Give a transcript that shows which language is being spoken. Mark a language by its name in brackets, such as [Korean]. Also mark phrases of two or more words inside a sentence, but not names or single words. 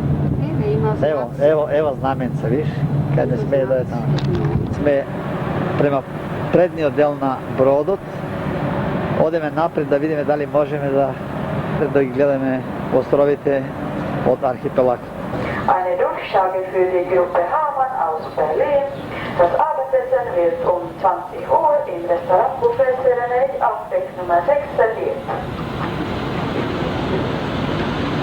[Macedonian] Ево знаменца, виж, кај не сме да е таму. Сме према предниот дел на бродот. Одеме напред да видиме дали можеме да ги гледаме островите од архипелагот. [German] Eine Durchsage für die Gruppe Hamann aus Berlin. Das Abendessen wird 20 Uhr im Restaurant Buffet Serenade auf Deck Nummer 6 serviert.